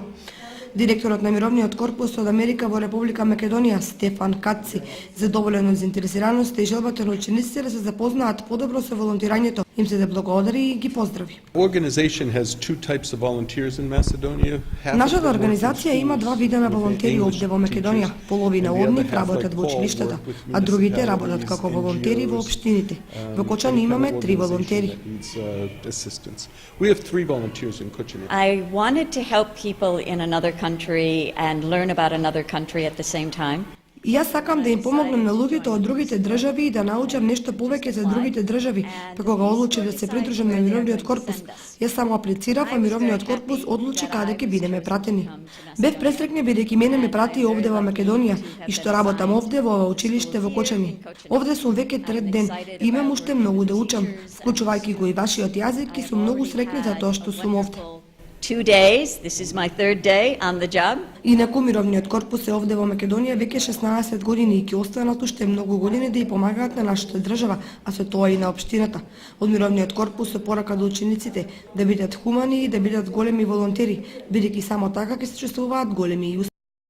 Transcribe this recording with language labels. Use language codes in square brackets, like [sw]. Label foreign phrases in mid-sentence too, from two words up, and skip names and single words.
[mk] Директорот на Мировниот корпус од Америка во Република Македонија, Стефан Каци, задоволен од заинтересираноста и желбата на учениците да се запознаат подобро со волонтирањето, им се да благодари и ги поздрави. Нашата организација има два вида на волонтери овде во Македонија. Половина од нив работат во училиштата, а другите работат како волонтери во општините. Во Кочани имаме 3 волонтери. [en] I wanted to help people in another country and learn about another country at the same time. [mk] И јас сакам да им помогнам на луѓето од другите држави и да научам нешто повеќе за другите држави, па кога одлучив да се придружам на Мировниот корпус. Јас само аплицирав, а Мировниот корпус одлучи каде ќе бидеме пратени. Бев пресрекна бидејќи мене ме прати овде во Македонија и што работам овде во училиште во Кочани. Овде сум веќе трет ден и имам уште многу да учам, вклучувајќи го и вашиот јазик, и сум многу среќна за тоа што сум овде. [en] 2 days, this is my 3rd day on the job. [mk] Инаку Мировниот корпус е овде во Македонија веќе 16 години и ќе останат уште многу години да ја помагаат на нашата држава, а со тоа и на општината. Од Мировниот корпус се порака до учениците да бидат хумани и да бидат големи волонтери, бидејќи само така ќе се чувствуваат големи и